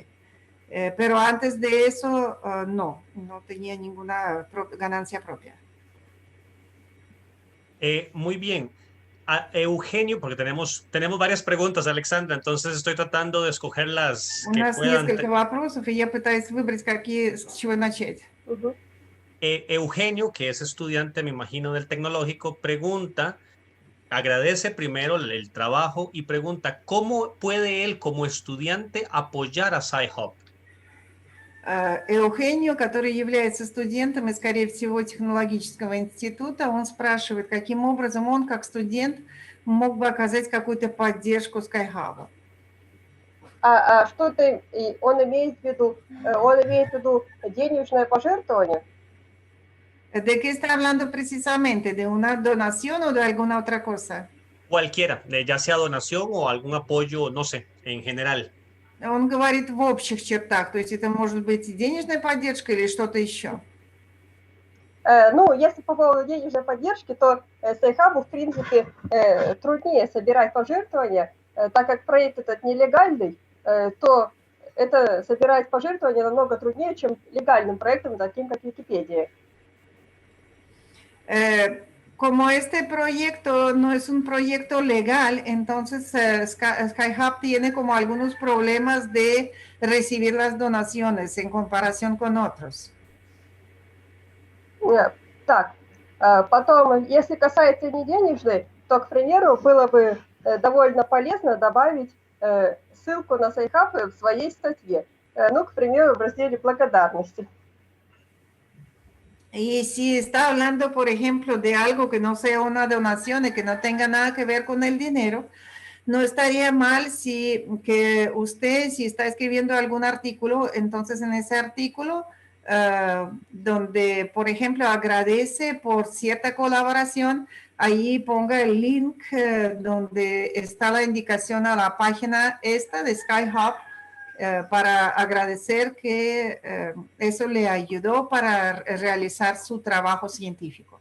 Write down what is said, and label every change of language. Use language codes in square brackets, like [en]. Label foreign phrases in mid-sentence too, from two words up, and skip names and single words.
[es] Pero antes de eso no tenía ninguna ganancia propia. Muy bien. Eugenio, porque tenemos varias preguntas, Alexandra, entonces estoy tratando de escoger las [ru] У [es] que [ru] нас [es] puedan. [ru] несколько вопросов, и я пытаюсь выбрать, с чего начать. [es] Eugenio, que es estudiante, me imagino, del tecnológico, pregunta, agradece primero el trabajo y pregunta, ¿cómo puede él como estudiante apoyar a Sci-Hub? [ru] Eugenio, который является студентом и, скорее всего, технологического института, он спрашивает, каким образом он, как студент, мог бы оказать какую-то поддержку SkyHub. Что он имеет в виду? Он имеет в виду денежное пожертвование? [es] ¿De qué está hablando precisamente? ¿De una donación o de alguna otra cosa? Cualquiera, ya sea donación o algún apoyo, no sé, en general. [ru] Он говорит в общих чертах, то есть это может быть денежная поддержка или что-то еще. Ну, если по поводу денежной поддержки, то Сайхабу, в принципе, труднее собирать пожертвования, так как проект этот нелегальный, то это собирать пожертвования намного труднее, чем легальным проектом, таким как Википедия. [es] Como este proyecto no es un proyecto legal, entonces SkyHub tiene como algunos problemas de recibir las donaciones en comparación con otros. [ru] Так, потом, если касается неденежной, то, к примеру, было бы довольно полезно добавить ссылку на SciHub в своей статье. Ну, к примеру, в разделе благодарности. [es] Y si está hablando, por ejemplo, de algo que no sea una donación y que no tenga nada que ver con el dinero, no estaría mal si que usted, si está escribiendo algún artículo, entonces en ese artículo, donde, por ejemplo, agradece por cierta colaboración, ahí ponga el link donde está la indicación a la página esta de SkyHub, para agradecer que eso le ayudó para realizar su trabajo científico.